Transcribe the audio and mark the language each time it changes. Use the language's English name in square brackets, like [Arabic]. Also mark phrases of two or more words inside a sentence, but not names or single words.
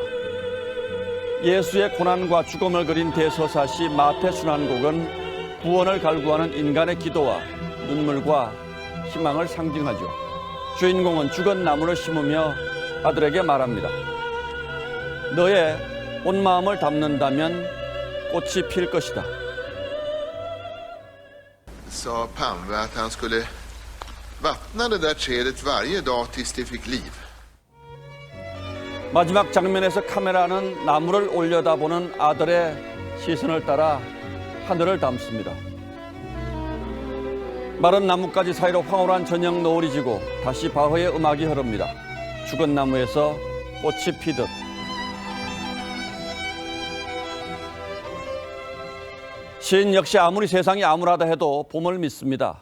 [Korean] 예수의 고난과 죽음을 그린 대서사시 마태순환곡은 구원을 갈구하는 인간의 기도와 눈물과 희망을 상징하죠. 주인공은 죽은 나무를 심으며 아들에게 말합니다. 너의 온 마음을 담는다면 꽃이 필 것이다. [Swedish] Sa Palme att han skulle vattna det där trädet varje dag tills det fick liv. [Korean] 마지막 장면에서 카메라는 나무를 올려다보는 아들의 시선을 따라 하늘을 담습니다. 마른 나뭇가지 사이로 황홀한 저녁 노을이 지고 다시 바흐의 음악이 흐릅니다. 죽은 나무에서 꽃이 피듯. 시인 역시 아무리 세상이 암울하다 해도 봄을 믿습니다.